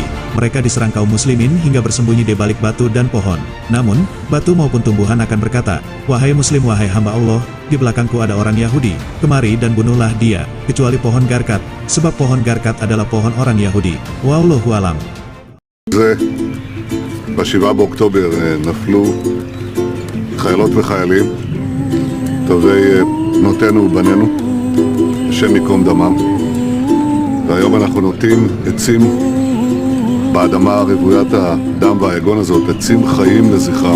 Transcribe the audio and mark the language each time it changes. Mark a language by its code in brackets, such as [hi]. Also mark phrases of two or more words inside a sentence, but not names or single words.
[id] Mereka diserang kaum muslimin hingga bersembunyi di balik batu dan pohon. Namun, batu maupun tumbuhan akan berkata, 'Wahai muslim, wahai hamba Allah, di belakangku ada orang Yahudi. Kemari dan bunuhlah dia,' kecuali pohon garkat, sebab pohon garkat adalah pohon orang Yahudi. [ar] والله أعلم." [he] ב-7 באוקטובר נפלו חיילות וחיילים, טובי בנותינו ובנינו, השם ייקום דמם. והיום אנחנו נוטעים עצים באדמה רוויית הדם והיגון הזאת, עצים חיים לזכרם.